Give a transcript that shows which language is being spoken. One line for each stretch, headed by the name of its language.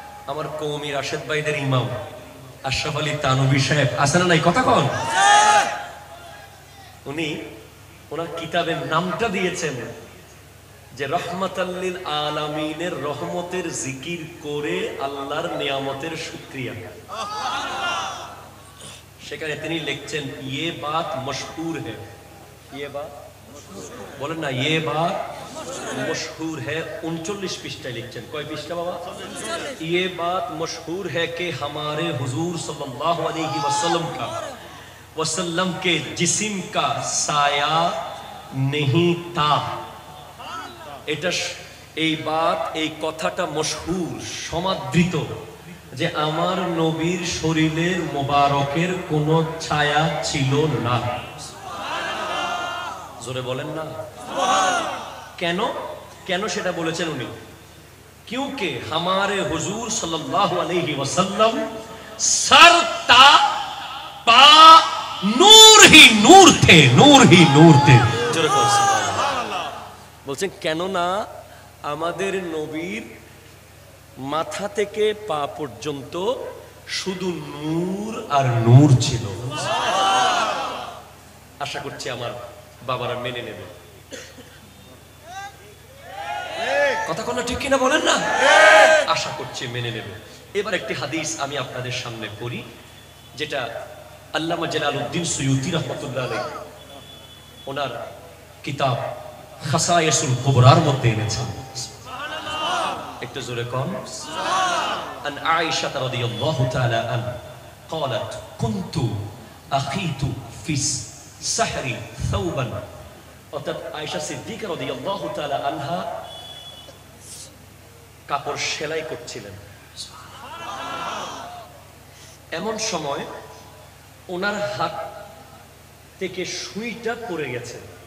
Bangla: আমার কওমি রাশেদ ভাইদের ইমাম আশরাফ আলী তানবী সাহেব, আছে না নাই? কথা কন। উনি ওনার কিতাবের নামটা দিয়েছেন যে রহমাতাল লিল আলামিনের রহমতের জিকির করে আল্লাহর নিয়ামতের শুকরিয়া। সেখানে তিনি লিখছেন
Hindi: ये बात मशहूर है, ये बात बोलें ना, ये बात मशहूर है।
Bangla: 39 पृष्ठाয় লিখছেন। কয় পৃষ্ঠা বাবা?
Hindi: ये बात मशहूर है कि हमारे हुजूर सल्लल्लाहु अलैहि वसल्लम के जिस्म का साया नहीं था।
Bangla: এটা এই বাত, এই কথাটা মশহুর, সমাদৃত, যে আমার নবীর শরীরের মোবারকের কোনো ছায়া ছিল না। জোরে বলেন না। কেন কেন সেটা বলেছেন উনি?
Hindi: क्योंकि हमारे हुजूर सल्लल्लाहु अलैहि वसल्लम सर ता पा नूर ही नूर थे, नूर ही नूर थे।
Bangla: জোরে বলেন সুবহানাল্লাহ। বলছেন কেন না আমাদের নবীর মাথা থেকে পা পর্যন্ত শুধু নূর আর নূর ছিল। আশা করছি আমার বাবারা মেনে নেবে। কথা কোনো ঠিক কিনা বলেন না? আশা করছি মেনে নেবে। এবার একটি হাদিস আমি আপনাদের সামনে পড়ি, যেটা আল্লামা জালালউদ্দিন সুয়ুতি রাহমাতুল্লাহ আলাইহি ওনার কিতাব খাসায়েসুল কুবরার মধ্যে এনেছেন। একটু জোরে কোন।
Arabic: আন আয়েশা রাদিয়াল্লাহু তাআলা আনহা قالت كنت اخيت في السحر ثوبا।
Bangla: অর্থাৎ আয়েশা সিদ্দিকা রাদিয়াল্লাহু তাআলা আনহা কাপড় সেলাই করছিলেন। এমন সময় ওনার হাত থেকে সুইটা পড়ে গেছে।